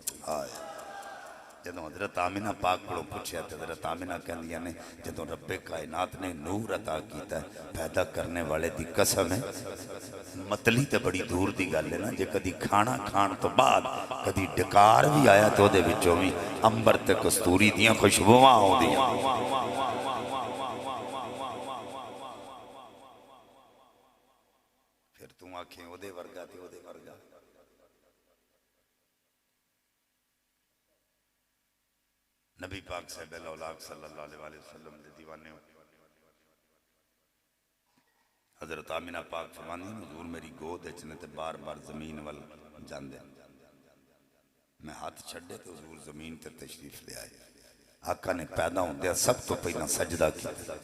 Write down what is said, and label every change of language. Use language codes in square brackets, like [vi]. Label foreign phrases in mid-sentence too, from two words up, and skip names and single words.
[pa] جدوں حضرت آمنہ پاک کو پچھیا تو حضرت آمنہ کہندیاں نے جدوں ربِ کائنات نے نور عطا کیتا پیدا کرنے والے دی قسم ہے، متلی تو بڑی دور کی گل ہے نا، جے کدی کھانا کھان تو بعد کدی ڈکار بھی آیا تو دے وچوں بھی عنبر تے کستوری دیاں خوشبوآں آؤندیاں. پھر توں آکھیں اودے ورگا تے اودے ورگا. نبی پاک صاحب اولاد [ar] صلى الله عليه وسلم [pa] دے دیوانے ہو. حضرت آمنہ پاک فرماندی حضور میری گود چ نے تے بار بار زمین وال جاندے، میں ہاتھ چھڈے تو حضور زمین تے تشریف لے آئے. آقا نے پیدا ہوندے سب توں پہلا سجدہ کیا.